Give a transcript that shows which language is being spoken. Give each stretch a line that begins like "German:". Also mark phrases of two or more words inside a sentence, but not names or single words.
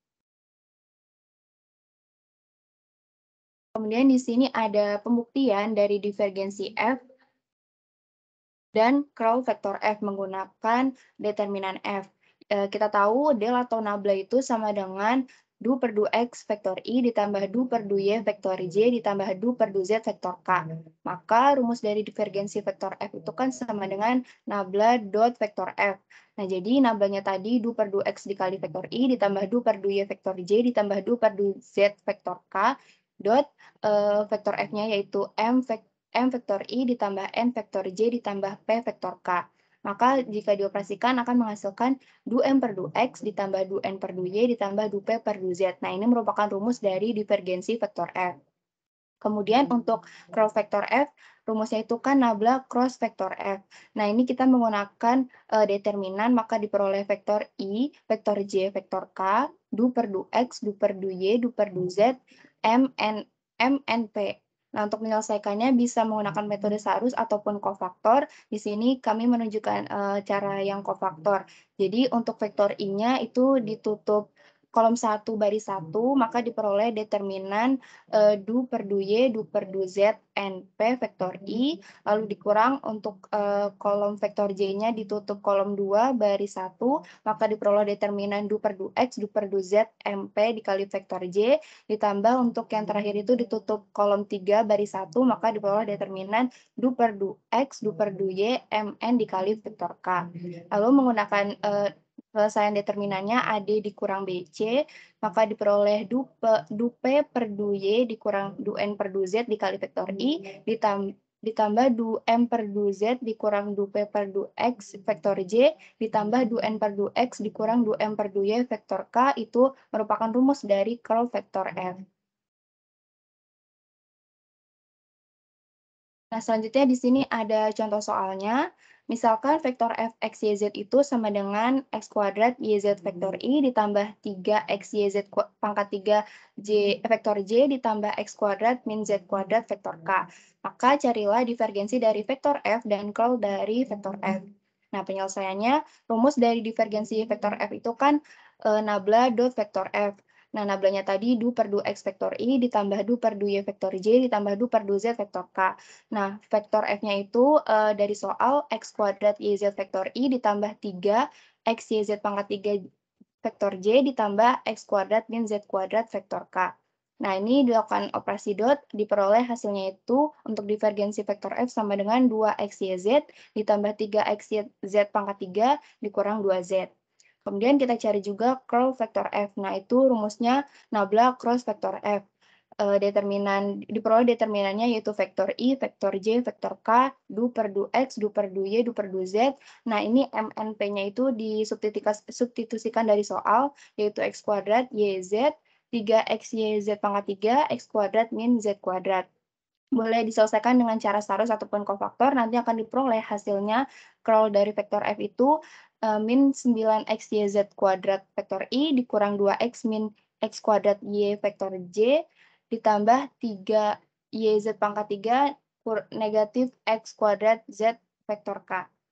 Indonesian: Kemudian di sini ada pembuktian dari divergensi F dan curl vektor F menggunakan determinan F. Kita tahu del atau nabla itu sama dengan du per du X vektor I ditambah du per du Y vektor J ditambah du per du Z vektor K. Maka rumus dari divergensi vektor F itu kan sama dengan nabla dot vektor F. Nah, jadi nablanya tadi du per du X dikali vektor I ditambah du per du Y vektor J ditambah du per du Z vektor K dot vektor F-nya yaitu M vektor I ditambah N vektor J ditambah P vektor K. Maka jika dioperasikan akan menghasilkan du M per du X ditambah du N per du Y ditambah du P per du Z. Nah, ini merupakan rumus dari divergensi vektor F. Kemudian untuk curl vektor F, rumusnya itu kan nabla cross vektor F. Nah, ini kita menggunakan determinan, maka diperoleh vektor I, vektor J, vektor K, du per du X, du per du Y, du per du Z, M, N, P. Nah, untuk menyelesaikannya bisa menggunakan metode Sarus ataupun kofaktor. Di sini kami menunjukkan cara yang kofaktor. Jadi, untuk vektor I-nya itu ditutup kolom 1 baris 1, maka diperoleh determinan du per du Y, du per du Z, N, P vektor I, lalu dikurang untuk kolom vektor J-nya ditutup kolom 2 baris 1, maka diperoleh determinan du per du X, du per du Z, MP dikali vektor J, ditambah untuk yang terakhir itu ditutup kolom 3 baris 1, maka diperoleh determinan du per du X, du per du Y, MN dikali vektor K. Lalu menggunakan penyelesaian determinannya AD dikurang BC, maka diperoleh du P per du Y dikurang du N per du Z dikali vektor I, ditambah du M per du Z dikurang du P per du X vektor J, ditambah du N per du X dikurang du M per du Y vektor K, itu merupakan rumus dari curl vektor F. Nah, selanjutnya di sini ada contoh soalnya. Misalkan vektor f x, y, z itu sama dengan x kuadrat yz vektor i ditambah 3x, yz pangkat 3 vektor j ditambah x kuadrat min z kuadrat vektor k. Maka carilah divergensi dari vektor f dan curl dari vektor f. Nah, penyelesaiannya, rumus dari divergensi vektor f itu kan nabla dot vektor f. Nah, nablanya tadi du per du x vektor i ditambah du per du y vektor j ditambah du per du z vektor k. Nah, vektor f-nya itu dari soal x kuadrat yz vektor i ditambah 3 x yz pangkat 3 vektor j ditambah x kuadrat min z kuadrat vektor k. Nah, ini dilakukan operasi dot, diperoleh hasilnya itu untuk divergensi vektor f sama dengan 2xyz ditambah 3xyz pangkat 3 dikurang 2z. Kemudian kita cari juga curl vektor f. Nah, itu rumusnya nabla cross vektor f. Diperoleh determinannya yaitu vektor I, vektor J, vektor K, du per du X, du per du Y, du per du Z. Nah, ini MNP-nya itu disubstitusikan dari soal, yaitu X kuadrat YZ, 3XYZ pangkat 3, X kuadrat min Z kuadrat. Boleh diselesaikan dengan cara Sarus ataupun kofaktor, nanti akan diperoleh hasilnya curl dari vektor F itu min 9xyz kuadrat vektor I dikurang 2x min x kuadrat y vektor J ditambah 3yz pangkat 3 negatif x kuadrat z vektor K.